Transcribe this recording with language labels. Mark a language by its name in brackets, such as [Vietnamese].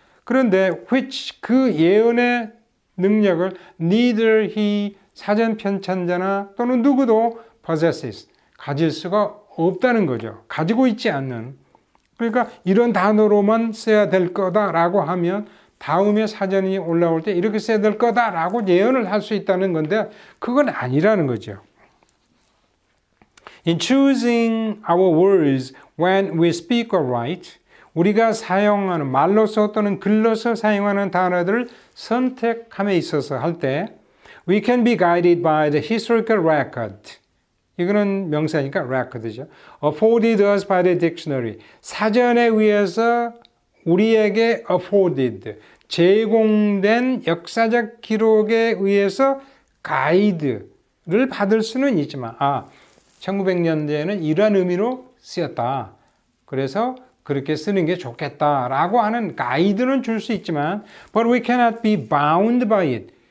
[Korean] 그런데 which, 그 예언의 능력을 neither he, 사전 편찬자나 또는 누구도 possesses, 가질 수가 없다는 거죠. 가지고 있지 않는. 그러니까 이런 단어로만 써야 될 거다라고 하면 다음에 사전이 올라올 때 이렇게 써야 될 거다라고 예언을 할 수 있다는 건데 그건 아니라는 거죠. [English] In choosing our words when we speak or write, [Korean] 우리가 사용하는 말로서 또는 글로서 사용하는 단어들을 선택함에 있어서 할 때 [English] we can be guided by the historical record. [Korean] 이거는 명사니까 record죠. [English] afforded us by the dictionary. [Korean] 사전에 의해서 우리에게 afforded, 제공된 역사적 기록에 의해서 가이드를 받을 수는 있지만 1900년대에는 이러한 의미로 쓰였다. 그래서 그렇게 쓰는 게 좋겠다라고 하는 가이드는 줄 수 있지만 [English] but we cannot be bound by it.